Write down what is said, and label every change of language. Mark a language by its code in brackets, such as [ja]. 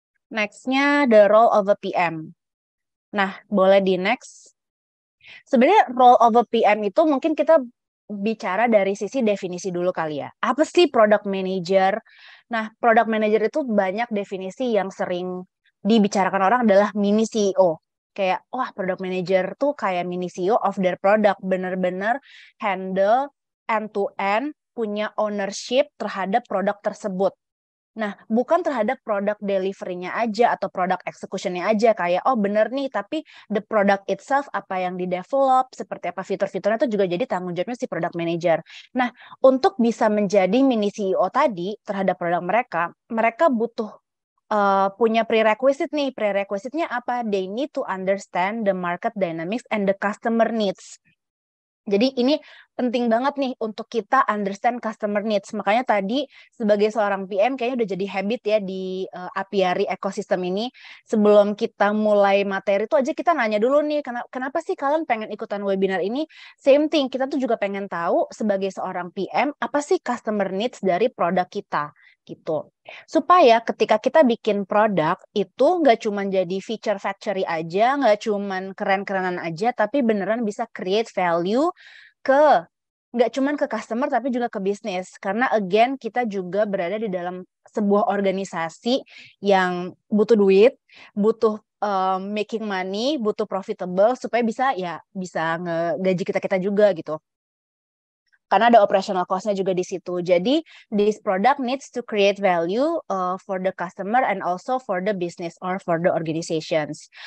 [id] Next-nya [en] the role of a PM. [id] Nah, boleh di next. Sebenarnya [en] role of a PM [id] itu mungkin kita bicara dari sisi definisi dulu kali ya. Apa sih product manager? Nah, product manager itu banyak definisi yang sering dibicarakan orang adalah mini CEO. Kayak, wah product manager tuh kayak [en] mini CEO of their product. [id] Bener-bener handle end-to-end, punya ownership terhadap produk tersebut. Nah, bukan terhadap produk delivery-nya aja atau produk execution-nya aja kayak, oh bener nih, tapi [en] the product itself, [id] apa yang di-develop, seperti apa fitur-fiturnya itu juga jadi tanggung jawabnya si product manager. Nah, untuk bisa menjadi mini CEO tadi terhadap produk mereka, mereka butuh punya prerequisite nih. Prerequisite-nya apa? [en] They need to understand the market dynamics and the customer needs. [id] Jadi ini penting banget nih untuk kita [en] understand customer needs. [id] Makanya tadi sebagai seorang PM kayaknya udah jadi habit ya di apiary ekosistem ini. Sebelum kita mulai materi tuh aja kita nanya dulu nih, kenapa sih kalian pengen ikutan webinar ini? Same thing, kita tuh juga pengen tahu sebagai seorang PM, apa sih customer needs dari produk kita gitu. Supaya ketika kita bikin produk itu nggak cuma jadi feature factory aja, nggak cuma keren-kerenan aja, tapi beneran bisa create value ke nggak cuman ke customer tapi juga ke bisnis, karena again kita juga berada di dalam sebuah organisasi yang butuh duit, butuh making money, butuh profitable supaya bisa ngegaji kita juga gitu, karena ada operational cost-nya juga di situ. Jadi [en] this product needs to create value for the customer and also for the business or for the organizations.